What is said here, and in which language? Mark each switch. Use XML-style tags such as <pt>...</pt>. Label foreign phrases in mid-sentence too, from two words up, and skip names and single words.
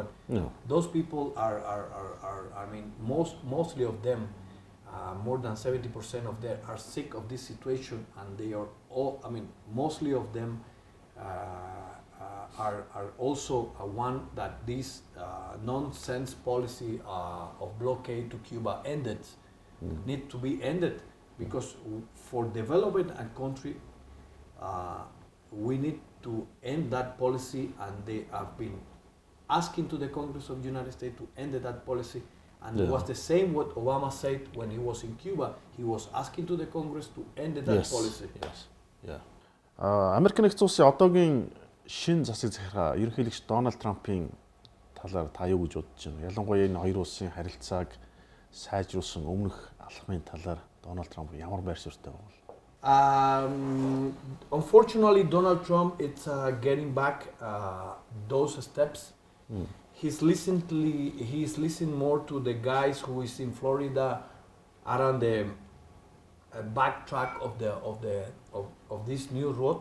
<en>Those people are I mean, mostly of them, more than 70% of them are sick of this situation, and they are all, I mean, mostly of them are also one that this nonsense policy of blockade to Cuba ended, need to be ended, because for developing a country, we need to end that policy, and they have been asking to the Congress of the United States to end that policy, and it was the same what Obama said when he was in Cuba. He was asking to the Congress to end that policy.</en> <mn>Америк нэгдсэн улсын одоогийн шин засаг захиргаа ерөнхийлөгч Дональд Трампын талаар та юу гэж бодож байна? Ялангуяа энэ хоёр улсын харилцааг сайжруулсан өмнөх алхмын талаар Дональд Трамп ямар байр суурьтай байна?</mn> <en>Unfortunately, Donald Trump is getting back those steps. He's listening more to the guys who is in Florida, around the backtrack of this new road.</en>